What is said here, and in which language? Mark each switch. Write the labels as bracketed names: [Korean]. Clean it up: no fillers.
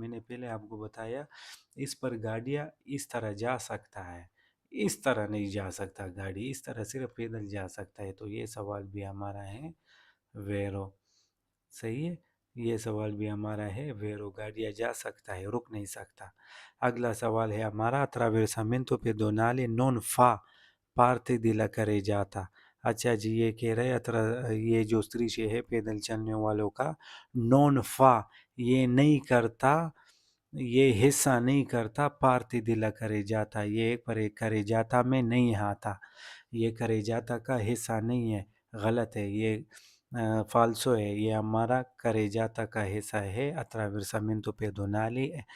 [Hindi] मैंने पहले आपको बताया इस पर गाड़ियाँ इस तरह जा सकता है, इस तरह नहीं जा सकता गाड़ी, इस तरह सिर्फ पैदल जा सकता है। तो ये सवाल भी हमारा है वेरो, सही है, ये सवाल भी हमारा है वेरो, गाड़ियाँ जा सकता है, रुक नहीं सकता। अगला सवाल है हमारा [Italian] attraversamento pedonale non fa parte della carreggiata। [Hindi] अच्छा जी, ये कह रहे हैं ये जो strisce है पैदल चलने वालों का [Italian] non fa [Hindi] ये नहीं करता, ये हिस्सा नहीं करता [Italian] parte della carreggiata, [Hindi] ये पर एक carreggiata में नहीं आता, ये carreggiata का हिस्सा नहीं है, गलत है, ये फाल्सो है, ये हमारा carreggiata का हिस्सा है [Italian] attraversamento pedonale।